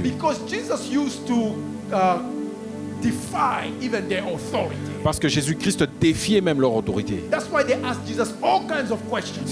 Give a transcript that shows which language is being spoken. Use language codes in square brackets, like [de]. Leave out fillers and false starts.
[en] Because Jesus used to defy even their authority. [fr] Parce que Jésus-Christ défiait même leur autorité. [en] That's why they asked Jesus all kinds of questions.